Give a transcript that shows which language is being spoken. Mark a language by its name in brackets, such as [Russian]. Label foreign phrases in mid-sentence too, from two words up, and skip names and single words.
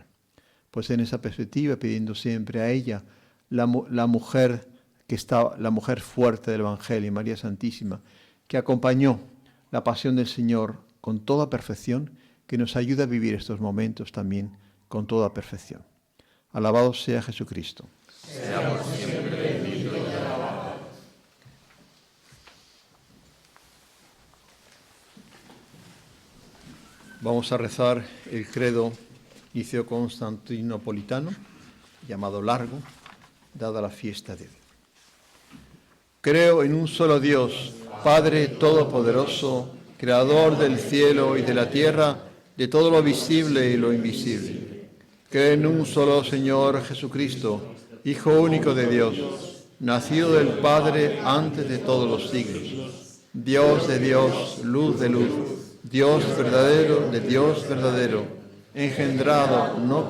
[Spanish] Pues en esa perspectiva, pidiendo siempre a ella, la mujer fuerte del Evangelio, María Santísima, que acompañó la pasión del Señor con toda perfección, que nos ayuda a vivir estos momentos también con toda perfección. Alabado sea Jesucristo. Sea por siempre bendito y alabado. Vamos a rezar el credo niceo-constantinopolitano, llamado largo, dada la fiesta de hoy. Creo en un solo Dios, Padre Todopoderoso, Creador del cielo y de la tierra, de todo lo visible y lo invisible. Creo en un solo Señor Jesucristo, Hijo único de Dios, nacido del Padre antes de todos los siglos, Dios de Dios, luz de luz, Dios verdadero de Dios verdadero, engendrado, no